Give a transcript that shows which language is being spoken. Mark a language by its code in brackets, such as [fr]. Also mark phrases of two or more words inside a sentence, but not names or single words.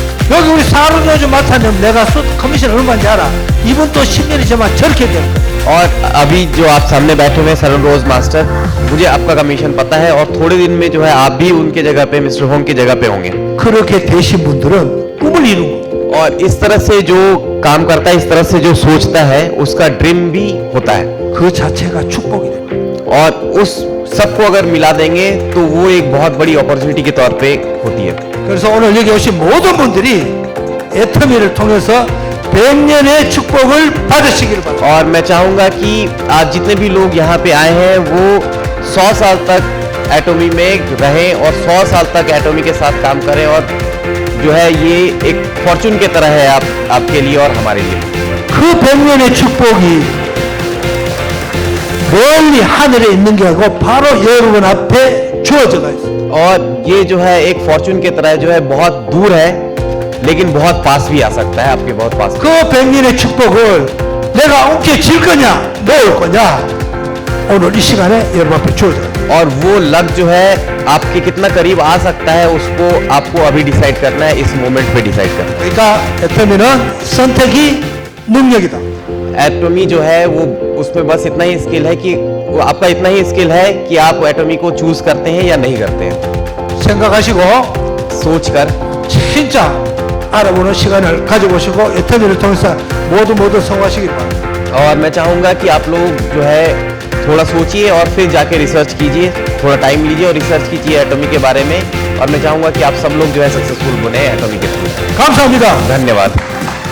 [ko] 여기 우리 사르노즈 마스터님 내가 커미션 얼마인지 알아? 이분 또 10년이 지나면 저렇게 될 거야. [hi] और अभी जो आप सामने बैठे हुए हैं सरन रोज मास्टर, मुझे आपका कमीशन पता है और थोड़े दिन में जो है आप भी उनके जगह पे मिस्टर होंग की जगह पे होंगे। [ko] 그렇게 되신 분들은 꿈을 이루고 [hi] और इस तरह से जो काम करता है, इस तरह से जो सोचता है उसका ड्रीम भी होता है [ko] 그 자체가 축복이 됩니다. [hi] और उस सबको अगर मिला देंगे तो वो एक बहुत बड़ी अपॉर्चुनिटी के तौर पे होती है। [ko] 그래서 오늘 여기 오신 모든 분들이 애터미를 통해서 100년의 축복을 받으시기를 바랍니다. [hi] और मैं चाहूंगा कि आज जितने भी लोग यहाँ पे आए हैं वो 100 साल तक एटॉमी में रहें और 100 साल तक एटॉमी के साथ काम करें और जो है ये एक फॉर्चून की तरह है आपके लिए और हमारे लिए। [ko] 그 100년의 축복이 멀리 하늘에 있는 게 아니고 바로 여러분 앞에 주어져가 있어요. [hi] और ये जो है एक फॉर्चून की तरह जो है बहुत दूर है लेकिन बहुत पास भी आ सकता है, आपके बहुत पास। [ko] 그 100년의 축복을 내가 움켜쥘 거냐 놓을 거냐 오늘 이 시간에 여러분 앞에 주어져요. [hi] और वो लक जो है आपके कितना करीब आ सकता है उसको आपको अभी डिसाइड करना है, इस मोमेंट पे डिसाइड करना है। [ko] 그러니까 애터미는 선택이 능력이다. [hi] एटॉमी जो है वो उसमें बस इतना ही स्किल है कि वो आपका इतना ही स्किल है कि आप एटॉमी को चूज करते हैं या नहीं करते हैं। [ko] 생각하시고 [hi] सोचकर [ko] 진짜 알아보는 시간을 가져보시고 애터미를 통해서 모두 성공하시길 바랍니다. [hi] और मैं चाहूँगा कि आप लोग जो है थोड़ा सोचिए और फिर जाके रिसर्च कीजिए, थोड़ा टाइम लीजिए और रिसर्च कीजिए एटॉमी के बारे में। और मैं चाहूँगा कि आप सब लोग जो है सक्सेसफुल बने एटॉमी के थ्रू। [ko] 감사합니다. [hi] धन्यवाद।